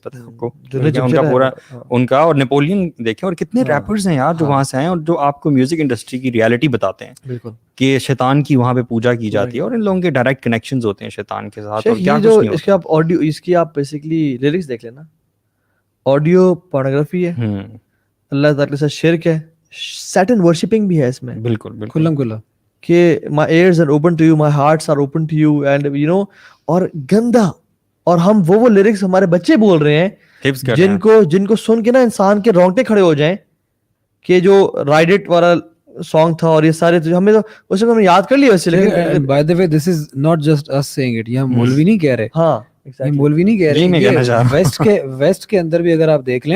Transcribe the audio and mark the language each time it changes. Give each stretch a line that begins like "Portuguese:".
Urdu: پتہ ہے آپ کو ان کا پورا ان کا, اور نیپولین دیکھیں, اور کتنے ریپرز ہیں یار جو وہاں سے آئے اور جو آپ کو میوزک انڈسٹری کی ریالٹی بتاتے ہیں. بالکل کہ شیطان کی وہاں پہ پوجا کی جاتی ہے, اور ان لوگوں کے ڈائریکٹ کنیکشنز ہوتے ہیں شیطان کے ساتھ. اور کیا کچھ نہیں. اس کے آپ آڈیو, اس کی آپ بیسیکلی لیرکس دیکھ لینا, آڈیو پورنوگرافی ہے, اللہ تعالی کے ساتھ شرک ہے, سیٹن ورشپنگ بھی ہے اس میں. بالکل بالکل کھلم کھلا
English: کہ my ears are open to you, my hearts are open to you, and you know,
Urdu: اور گندا. اور ہم وہ لیرکس ہمارے بچے بول رہے ہیں جن کو سن کے نا انسان کے رونگٹے کھڑے ہو جائیں, کہ جو رائڈ اٹ والا سانگ تھا اور یہ سارے ہمیں تو اس کو ہم نے یاد کر لیا ویسے. لیکن
English: by the way this is not just us saying it,
Urdu: یہ ہم مولوی نہیں کہہ رہے. ہاں مولوی نہیں کہہ رہے, ویسٹ کے اندر بھی اگر آپ دیکھ لیں